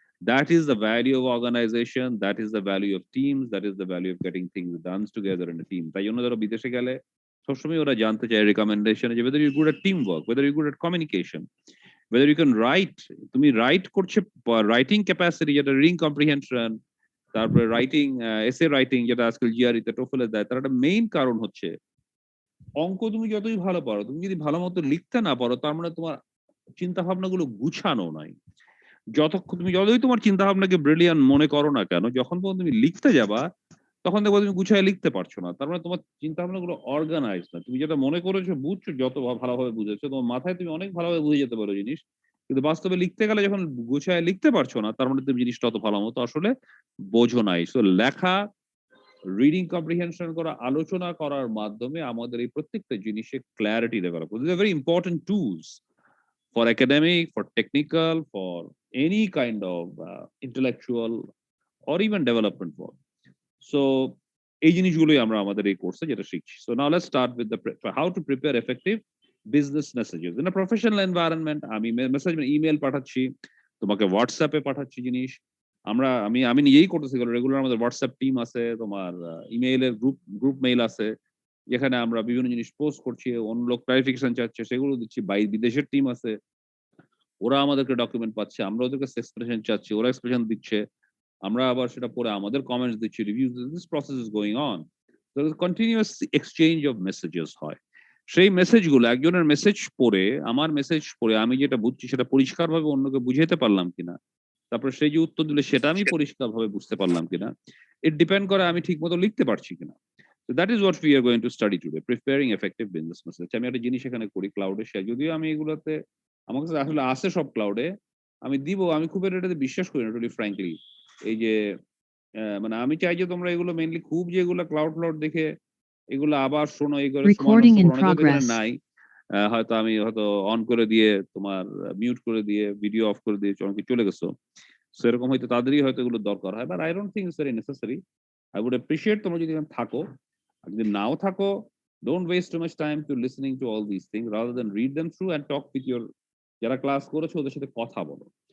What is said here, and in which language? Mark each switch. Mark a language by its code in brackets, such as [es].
[en] That is the value of organization. That is the value of teams. That is the value of getting things done together in a team. [bn] তাই জন্য ধরো বিদেশে গেলে সবসময় ওরা জানতে চায় রিকমেন্ডেশন, যে [en] whether you're good at teamwork, whether you're good at communication, whether you can write, [bn] তুমি রাইট করছে, রাইটিং ক্যাপাসিটি যেটা, রিডিং কম্প্রিহেনশন, তারপরে রাইটিং, এসে রাইটিং যেটা আজকাল জিআরইতে টোফেলে দেয়, তার একটা মেইন কারণ হচ্ছে অঙ্ক তুমি যতই ভালো পারো, তুমি যদি ভালো মতো লিখতে না পারো, তার মানে তোমার চিন্তা ভাবনাগুলো গুছানো নাই। যতক্ষণ তুমি যতই তোমার চিন্তা ভাবনাকে ব্রিলিয়ান্ট মনে করো না কেন, যখন পর্যন্ত তুমি লিখতে যাবা তখন দেখবো তুমি গুছায় লিখতে পারছো না। তার মানে তোমার চিন্তা ভাবনাগুলো অর্গানাইজ না। তুমি যেটা মনে করেছো, বুঝছো, যত ভালোভাবে বুঝেছো, তোমার মাথায় তুমি অনেক ভালোভাবে বুঝে যেতে পারো জিনিস, কিন্তু বাস্তবে লিখতে গেলে যখন গুছায় লিখতে পারছো না, তার মানে তুমি জিনিসটা অত ভালো মতো আসলে বোঝো নাই। সো লেখা, রিডিং কম্প্রিহেনশন করা, আলোচনা করার মাধ্যমে আমাদের এই প্রত্যেকটা জিনিসে ক্ল্যারিটি ডেভেলপ করে। Very important tools [en] for academic, for technical, for any kind of intellectual or even development work. [bn] So এই জিনিসগুলোই আমরা আমাদের এই কোর্সে যেটা শিখছি। [en] So now let's start with the how to prepare effective business messages in a professional environment. [bn] আমি message, email পাঠাচ্ছি, তোমাকে হোয়াটসঅ্যাপে পাঠাচ্ছি জিনিস। আমি নিজেই করতেছি, রেগুলার আমাদের হোয়াটসঅ্যাপ টিম আছে, তোমার ইমেইলের গ্রুপ মেইল আছে, যেখানে আমরা বিভিন্ন জিনিস পোস্ট করছি, অন্য লোক ক্লারিফিকেশন চাচ্ছে সেগুলো দিচ্ছি। বিদেশের টিম আছে, ওরা আমাদেরকে ডকুমেন্ট পাচ্ছে, আমরা ওদেরকে এক্সপ্রেশন চাচ্ছি, ওরা এক্সপ্রেশন দিচ্ছে, আমরা আবার সেটা পরে আমাদের কমেন্টস দিচ্ছি, reviews. [en] This process is going on. Continuous exchange of messages হয়। [bn] সেই মেসেজগুলো, একজনের মেসেজ পড়ে, আমার মেসেজ পড়ে আমি যেটা বুঝছি সেটা পরিষ্কারভাবে অন্যকে বুঝাইতে পারলাম কিনা, তারপরে সেই যে উত্তর দিলে সেটা আমি পরিষ্কারভাবে বুঝতে পারলাম কিনা, ইট ডিপেন্ড করে আমি ঠিক মতো লিখতে পারছি কিনা। [en] So that is what we are going to study today, preparing effective business message. [bn] আমি একটা জিনিস এখানে করি ক্লাউডে শেয়ার, যদিও আমি এগুলোতে আমার কাছে আসলে আছে সব ক্লাউডে, আমি দিব, আমি খুব এটাতে বিশ্বাস করি না, টুলি ফ্র্যাঙ্কলি। এই যে মানে আমি চাই যে তোমরা এগুলো মেইনলি খুব, যে এগুলো ক্লাউড দেখে এগুলো আবার শোনো, এগুলো [en] Recording in [bn] অনেকে এখানে [en] progress. [bn] নাই। হয়তো আমি হয়তো অন করে দিয়ে, তোমার মিউট করে দিয়ে, ভিডিও অফ করে দিয়ে অনেকে চলে গেছো, সেরকম হয়তো তাদেরই হয়তো এগুলো দরকার হয়, [en] But I don't think it's very necessary. I would appreciate [bn] তোমরা যদি এখানে থাকো। আর যদি নাও থাকো, [en] don't waste too much time to listening to all these things, rather than read them through and talk with your, [bn] যারা ক্লাস করেছো ওদের সাথে কথা বলো।